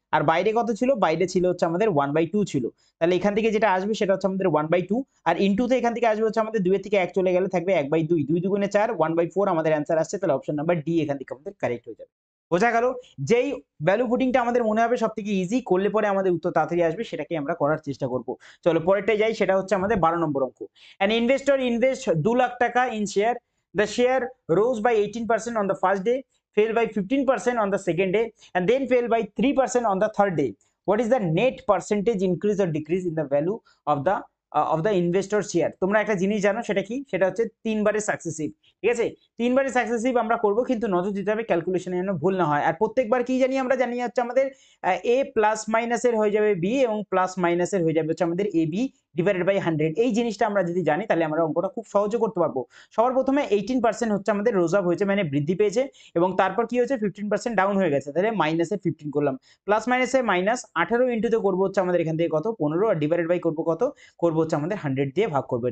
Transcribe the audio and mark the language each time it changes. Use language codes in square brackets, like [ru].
[bn] আর বাইরে কত ছিল, বাইরে ছিল হচ্ছে আমাদের 1/2 ছিল। তাহলে এখান থেকে যেটা আসবে সেটা হচ্ছে আমাদের 1/2, আর ইনটুতে এখান থেকে আসবে হচ্ছে আমাদের 2 এর থেকে 1 চলে গেলে থাকবে 1/2, 2 দুগুণে 4, 1/4 আমাদের অ্যান্সার আসছে। তাহলে অপশন নাম্বার ডি এখান থেকে আমাদের কারেক্ট হয়ে যাবে। বোঝা গেল? যেই ভ্যালু পুটিংটা আমাদের মনে হবে সবথেকে ইজি, করলে পরে আমাদের উত্তর তাড়াতাড়ি আসবে, সেটাকে আমরা করার চেষ্টা করব। চলো পরেরটায় যাই, সেটা হচ্ছে আমাদের 12 নম্বর অঙ্ক। [en] An investor invest 2 lakh taka in share. The share rose by 18% on the first day, fell by 15% on the second day, and then fell by 3% on the third day. What is the net percentage increase or decrease in the value of the investor share? [bn] তোমরা একটা জিনিস জানো, সেটা কি, সেটা হচ্ছে 3 বারে successive, ঠিক আছে। 3 বারে সাকসেসিভ আমরা করব, কিন্তু নজর দিতে হবে ক্যালকুলেশনে যেন ভুল না হয়। আর প্রত্যেকবার কি জানি, আমরা জানি হচ্ছে আমাদের a প্লাস মাইনাসের হয়ে যাবে b, এবং প্লাস মাইনাসের হয়ে যাবে হচ্ছে আমাদের ab ডিভাইডেড বাই 100। এই জিনিসটা আমরা যদি জানি তাহলে আমরা অঙ্কটা খুব সহজে করতে পারবো। সবার প্রথমে 18% হচ্ছে আমাদের রোজাব হয়েছে, মানে বৃদ্ধি পেয়েছে, এবং তারপর কি হয়েছে, 15% ডাউন হয়ে গেছে, তাহলে মাইনাসে 15 করলাম, প্লাস মাইনাসে মাইনাস 18 ইন্টুতে করবো হচ্ছে আমাদের এখান থেকে কত 15, আর ডিভাইডেড বাই করবো কত, করবো হচ্ছে আমাদের 100 দিয়ে ভাগ করবো।